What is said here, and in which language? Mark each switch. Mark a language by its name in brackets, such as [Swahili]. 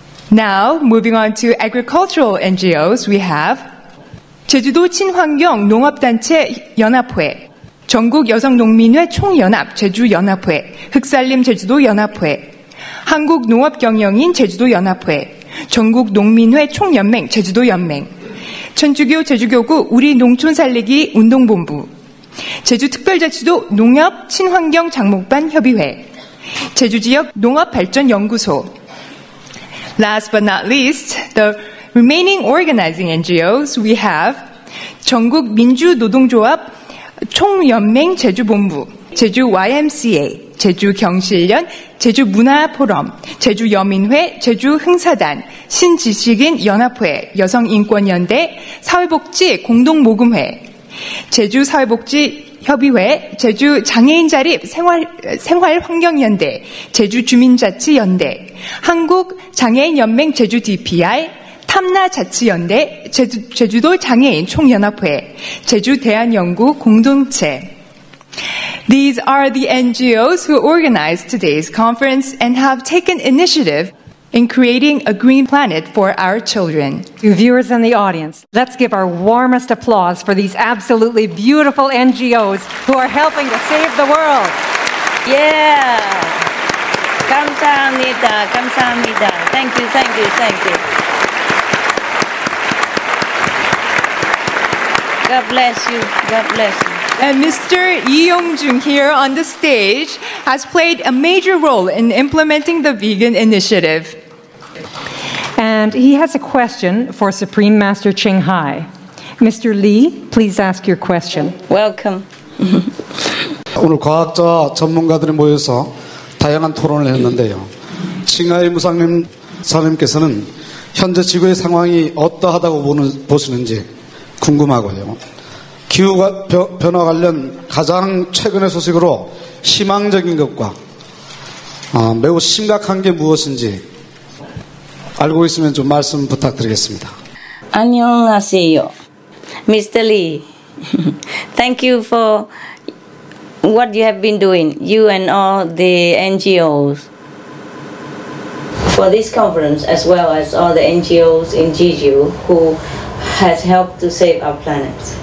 [English] Now, moving on to agricultural NGOs, we have [Korean] 제주도 친환경 농업단체 연합회, 전국 여성농민회 총연합 제주연합회, 흑살림 제주도 연합회, 한국농업경영인 제주도 연합회, 전국 농민회 총연맹 제주도 연맹, 천주교 제주교구 우리 농촌 살리기 운동본부, 제주특별자치도 농협 친환경 장목반 협의회, 제주지역 농업발전연구소. [English] Last but not least, the remaining organizing NGOs, we have [Korean] 전국 민주노동조합 총연맹 제주본부, [English] 제주 YMCA, [Korean] 제주 경실련, 제주 문화포럼, 제주 여민회, 제주 흥사단, 신지식인 연합회, 여성인권연대, 사회복지 공동모금회, 제주 사회복지 협의회, 제주 장애인 자립 생활환경연대, 제주 주민자치연대, 한국 장애인연맹 제주 DPR, 탐나자치연대, 제주도 장애인 총연합회, 제주 대한연구 공동체. [English] These are the NGOs who organized today's conference and have taken initiative in creating a green planet for our children. To viewers in the audience, let's give our warmest applause for these absolutely beautiful NGOs who are helping to save the world. [Korean] Yeah. 감사합니다. 감사합니다. [English] Thank you, thank you, thank you. God bless you. God bless you. And Mr. Lee Yong-jung here on the stage has played a major role in implementing the vegan initiative. And he has a question for Supreme Master Ching Hai. Mr. Lee, please ask your question. Welcome. [Korean] 오늘 과학자 전문가들이 모여서 다양한 토론을 했는데요. 칭하이 무상님 사님께서는 현재 지구의 상황이 어떠하다고 보시는지 궁금하고요. 기후 변화 관련 가장 최근의 소식으로 희망적인 것과 매우 심각한 게 무엇인지 알고 있으면 좀 말씀 부탁드리겠습니다. 안녕하세요. Mr. [English] Lee, thank you for what you have been doing, you and all the NGOs, for this conference, as well as all the NGOs in Jeju who has helped to save our planet.